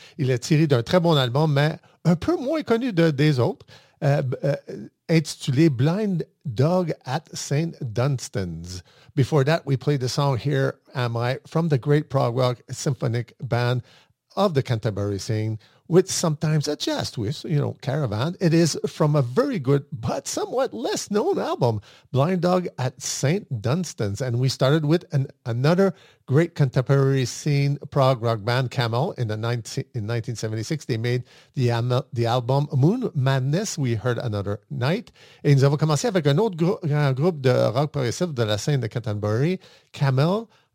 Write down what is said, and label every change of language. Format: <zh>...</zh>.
<fr>Il est tiré d'un très bon album, mais un peu moins connu des autres, intitulé Blind Dog at St. Dunstan's.</fr> <en>Before that, we played the song Here Am I from the great prog rock symphonic band of the Canterbury scene with sometimes a jazz twist, you know, Caravan. It is from a very good but somewhat less known album, Blind Dog at St. Dunstan's. And we started with another great contemporary scene prog rock band, Camel, in 1976. They made the album Moon Madness, We Heard Another Night.</en> <fr>Et nous avons commencé avec un autre groupe de rock progressif de la scène de Canterbury, Camel.</fr>